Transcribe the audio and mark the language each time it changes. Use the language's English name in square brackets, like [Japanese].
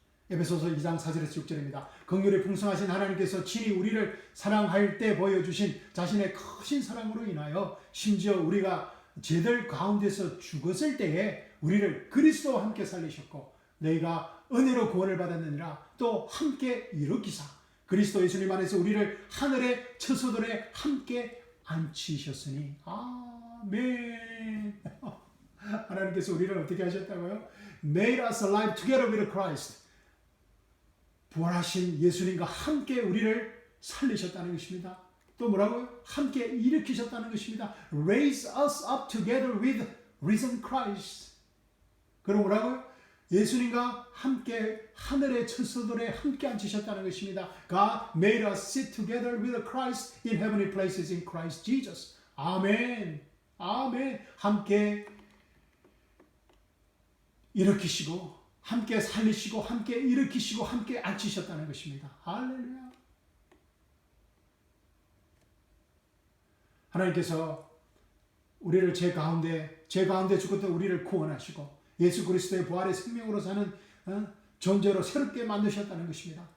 [Korean] 에베소서 2장 4절에서 6절입니다. 긍휼이 풍성하신 하나님께서 친히 우리를 사랑할 때 보여주신 자신의 크신 사랑으로 인하여 심지어 우리가 죄들 가운데서 죽었을 때에 우리를 그리스도와 함께 살리셨고 너희가 은혜로 구원을 받았느니라 또 함께 일으키사 그리스도 예수님 안에서 우리를 하늘의 처소들에 함께 앉히셨으니 아멘. 하나님께서 우리를 어떻게 하셨다고요? [English] Made us alive together with Christ. [Korean] 부활하신 예수님과 함께 우리를 살리셨다는 것입니다. 또 뭐라고요? 함께 일으키셨다는 것입니다. [English] Raise us up together with risen Christ. [Korean] 그럼 뭐라고요? 예수님과 함께 하늘의 처소들에 함께 앉히셨다는 것입니다. [English] God made us sit together with Christ in heavenly places in Christ Jesus. [Korean] 아멘. 아멘. 함께 일으키시고 함께 살리시고 함께 일으키시고 함께 앉히셨다는 것입니다. 할렐루야. 하나님께서 우리를 죄 가운데 죽었던 우리를 구원하시고 예수 그리스도의 부활의 생명으로 사는 존재로 새롭게 만드셨다는 것입니다.